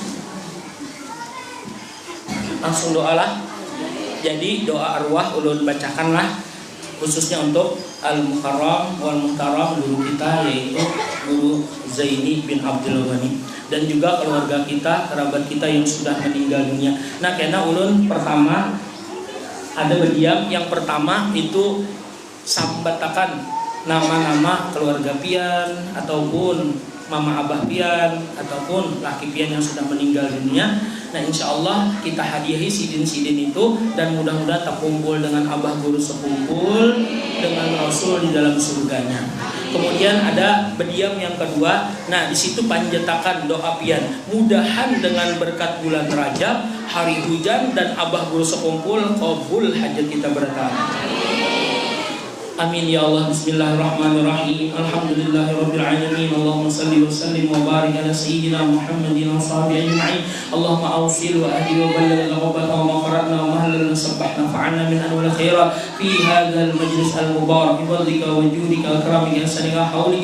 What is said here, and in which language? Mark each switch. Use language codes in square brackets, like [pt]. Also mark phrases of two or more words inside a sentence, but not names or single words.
[id] Langsung doa lah. Jadi doa arwah ulun bacakanlah khususnya untuk [ar] المكرم والمحترم [id] guru kita yaitu Guru Zaini bin Abdul Ghani dan juga keluarga kita, kerabat kita yang sudah meninggal dunia. Nah, karena ulun pertama ada berdiam yang pertama itu sambatakan nama-nama keluarga pian ataupun mama abah pian ataupun laki pian yang sudah meninggal dunia. Nah, [ar] إن شاء الله [id] kita hadiahi sidin-sidin itu dan mudah-mudahan terkumpul dengan abah guru sekumpul dengan Rasul di dalam surganya. Kemudian ada berdiam yang kedua. Nah, di situ panjatakan doa pian. Mudahan dengan berkat bulan Rajab, hari hujan dan abah guru sekumpul qabul hajat kita bersama. [ar] آمين يا الله. بسم الله الرحمن الرحيم. الحمد لله رب العالمين. اللهم صل وسلم وبارك على سيدنا محمد وصحبه أجمعين. اللهم أوصل وأهد وبلغ الغوبة و قرأنا وما هللنا سبحنا فعلنا من أنواع الخيرات في هذا المجلس المبارك بفضلك وجودك وكرمك وإحسانك وحولك